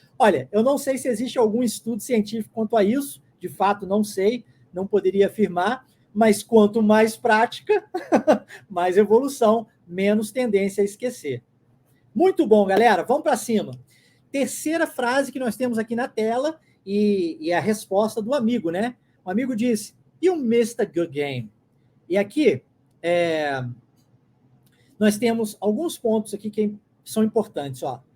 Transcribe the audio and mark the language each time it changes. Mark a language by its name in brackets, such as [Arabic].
[Portuguese] Olha, eu não sei se existe algum estudo científico quanto a isso, de fato não sei, não poderia afirmar, mas quanto mais prática, mais evolução, menos tendência a esquecer. Muito bom, galera, vamos para cima. Terceira frase que nós temos aqui na tela e a resposta do amigo, né? O amigo disse, [English] you missed a good game. [Portuguese] E aqui, nós temos alguns pontos aqui que são importantes, ó.